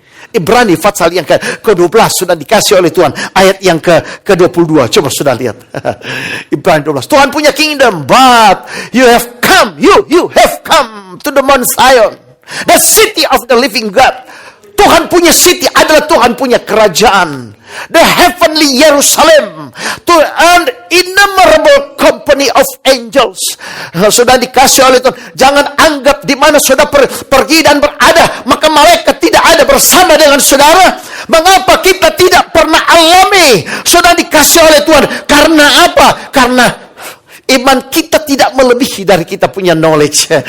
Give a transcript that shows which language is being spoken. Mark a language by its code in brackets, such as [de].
[id] Ibrani pasal yang ke-12 sudah dikasih oleh Tuhan. Ayat yang ke-22. Coba sudah lihat. Ibrani 12. Tuhan punya kingdom, [en] but you have come to the Mount Zion. The city of the living God. [id] Tuhan punya city adalah Tuhan punya kerajaan. [en] The heavenly Jerusalem. To an innumerable company of angels. [id] Sudah dikasih oleh Tuhan. Jangan anggap di mana saudara pergi dan berada, maka malaikat tidak ada bersama dengan saudara. Mengapa kita tidak pernah alami? Sudah dikasih oleh Tuhan. Karena apa? Karena iman kita tidak melebihi dari kita punya knowledge.